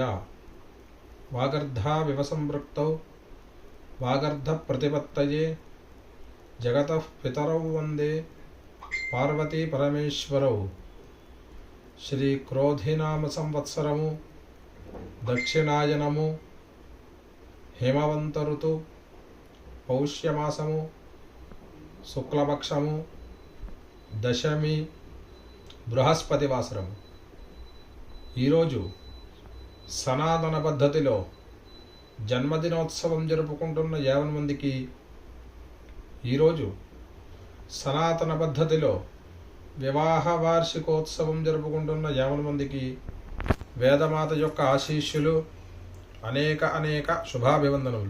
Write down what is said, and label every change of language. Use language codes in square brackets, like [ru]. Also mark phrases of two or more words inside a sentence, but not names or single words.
[sa] वागर्धाविव संपृक्तौ वागर्धप्रतिपत्तये जगतः पितरौ वन्दे पार्वती परमेश्वरौ। [te] శ్రీక్రోధినామ సంవత్సరము దక్షిణాయనము హేమవంత ఋతు పౌష్యమాసము శుక్లపక్షము దశమి బృహస్పతి వాసరము. ఈరోజు సనాతన పద్ధతిలో జన్మదినోత్సవం జరుపుకుంటున్న 50 మందికి, ఈరోజు సనాతన పద్ధతిలో వివాహ వార్షికోత్సవం జరుపుకుంటున్న 50 మందికి వేదమాత యొక్క ఆశీస్సులు, అనేక శుభాభివందనములు.